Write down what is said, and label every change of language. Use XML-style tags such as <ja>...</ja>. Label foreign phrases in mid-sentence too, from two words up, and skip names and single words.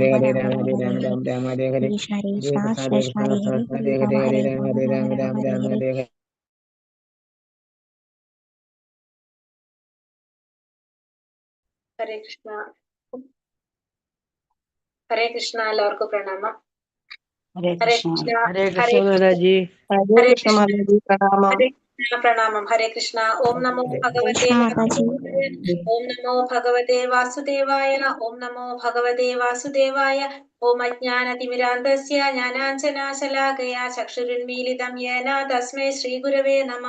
<sa>Hare Rama Hare Rama Rama Rama Hare Hare Rama Hare Rama Rama Hare Hare Krishna Hare Krishna Krishna Hare Krishna Krishna Hare Krishna Hare Hare Rama Hare Hare Hare Rama Rama Rama Hare Rama Rama Hare Rama Hare Hare Hare</sa> <ml>ഹരേ കൃഷ്ണ. ഹരേ കൃഷ്ണ. എല്ലാവർക്കും പ്രണാമം. ഹരേ ഹരേ കൃഷ്ണ. കൃഷ്ണ. Hare ഹരേ Krishna Mataji. ഹരേ ഹരേ കൃഷ്ണ കൃഷ്ണ. മാതാജി പ്രണാമം.</ml> <sa>ഹരേ കൃഷ്ണ. പ്രണാമം. ഹരേ കൃഷ്ണ. ഓം നമോ ഭഗവതേ</sa> <ml>Krishna Mataji.</ml> <sa>വാസുദേവായ. ഓം നമോ ഭഗവതേ വാസുദേവായ. ഓം നമോ ഭഗവതേ വാസുദേവായ. ഓം അജ്ഞാനതിമിരാന്തസ്യ ജ്ഞാനാഞ്ജനാശലാകയാ ചക്ഷുരുന്മീലിതം യേന തസ്മൈ ശ്രീഗുരവേ നമഃ.</sa>